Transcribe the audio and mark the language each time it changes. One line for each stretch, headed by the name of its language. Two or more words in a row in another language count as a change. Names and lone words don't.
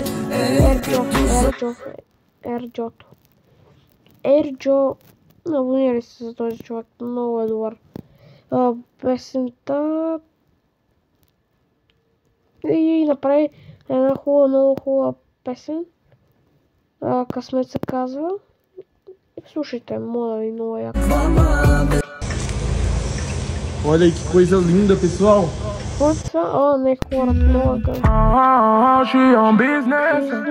Bulgarian: Ерджо, абонирай се за този човек, много е добър. Песента и направи една много хубава песен. Късмет се казва. Слушайте, моля ви, много яко.
Portuguese: Olha aí que coisa linda, pessoal. Força, ó, né, fora logo.
English: She on business.